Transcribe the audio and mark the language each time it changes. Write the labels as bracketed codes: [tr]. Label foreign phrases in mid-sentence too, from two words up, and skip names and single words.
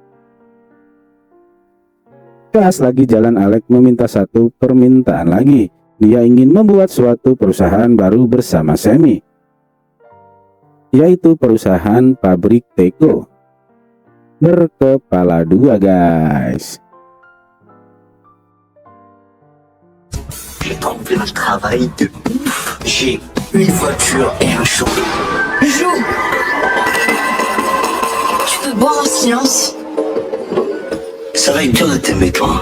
[id] Pas lagi jalan, Alex meminta satu permintaan lagi. Dia ingin membuat suatu perusahaan baru bersama Sammy, yaitu perusahaan pabrik teko berkepala dua guys. [fr] J'ai trouvé un travail de ouf. J'ai une voiture et un show. Jou! Tu peux boire en silence? Ça va être dur de t'aimer, toi.